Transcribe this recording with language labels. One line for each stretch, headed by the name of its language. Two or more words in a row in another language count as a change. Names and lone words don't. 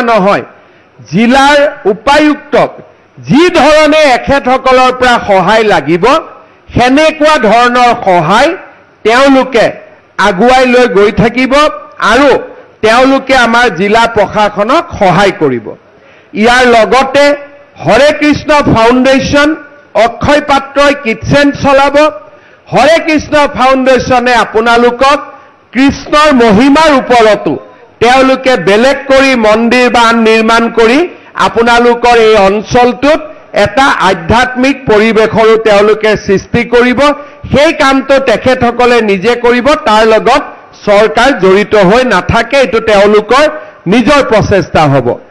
Assamese: নহয় জিলাৰ উপায়ুক্তক যি ধৰণে এখেতসকলৰ পৰা সহায় লাগিব হেনেকুৱা ধৰণৰ সহায় তেওলুকে আগুৱাই লৈ গৈ থাকিব আৰু তেওলুকে আমাৰ জিলা প্ৰশাসনক সহায় কৰিব ইয়াৰ লগতে হৰে কৃষ্ণ ফাউণ্ডেশ্যন অক্ষয় পাত্ৰই কিচেন চলাব হৰে কৃষ্ণ ফাউণ্ডেশ্যনে আপোনালোকক কৃষ্ণৰ মহিমাৰ ওপৰতো তেওঁলোকে বেলেগ কৰি মন্দিৰ বা নিৰ্মাণ কৰি আপোনালোকৰ এই অঞ্চলটোত এটা আধ্যাত্মিক পৰিৱেশৰো তেওঁলোকে সৃষ্টি কৰিব সেই কামটো তেখেতসকলে নিজে কৰিব তাৰ লগত চৰকাৰ জড়িত হৈ নাথাকে এটো তেওঁলোকৰ নিজৰ প্ৰচেষ্টা হ'ব